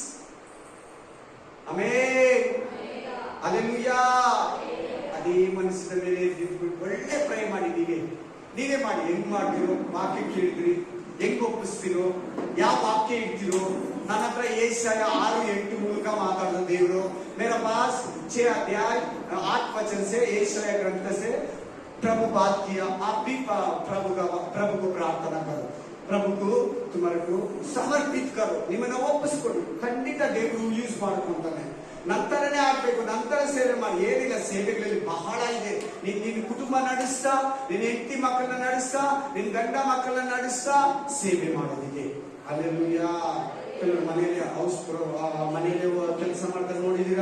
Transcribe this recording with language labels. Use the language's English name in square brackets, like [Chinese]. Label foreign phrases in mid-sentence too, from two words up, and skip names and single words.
[Kannada] ಆಮೇನ್, ಹಲ್ಲೆಲೂಯಾ. ಅದೇ ಮನಸ್ಸಿನ ಮೇಲೆ ಒಳ್ಳೆ ಪ್ರಯ ಮಾಡಿದ್ದೀವಿ. ನೀವೇ ಮಾಡಿ, ಹೆಂಗ್ ಮಾಡ್ತಿರೋ, ವಾಕ್ಯ ಕೇಳಿದ್ರಿ, ಹೆಂಗ್ ಒಪ್ಪಿಸ್ತಿರೋ, ಯಾವ ವಾಕ್ಯ ಇಡ್ತಿರೋ. ನನ್ನ ಹತ್ರ ಏಷಯ 6:8 ಮೂಲಕ ಮಾತಾಡೋ ದೇವರು, [Hindi] मेरा पास 6 अध्याय 8 वचन से एशाया ग्रंथ से प्रभु बात किया, आप भी प्रभु को प्रार्थना करो, प्रभु को तुम्हारे को समर्पित करो. [Kannada] ನಿಮ್ಮನ್ನ ಒಪ್ಪಿಸ್ಕೊಡಿ, ಖಂಡಿತ ದೇವರು ಯೂಸ್ ಮಾಡ್ಕೊಂತಾನೆ. ನಂತರನೇ ಆಗ್ಬೇಕು, ನಂತರ ಸೇವೆ ಮಾಡಿ. ಏನಿಲ್ಲ, ಸೇವೆಗಳಲ್ಲಿ ಬಹಳ ಇದೆ. ನಿನ್ನ ಕುಟುಂಬ ನಡೆಸ್ತಾ, ನಿನ್ನ ಹೆಂಡತಿ ಮಕ್ಕಳನ್ನ ನಡೆಸ್ತಾ, ನಿನ್ನ ಗಂಡ ಮಕ್ಕಳನ್ನ ನಡೆಸ್ತಾ ಸೇವೆ ಮಾಡೋದಿದೆ. ಹಲ್ಲೆಲೂಯಾ. ಕೆಲವರು ಮನೆಯಲ್ಲಿ ಕೆಲಸ ಮಾಡ್ತಾರೆ, ನೋಡಿದೀರಾ?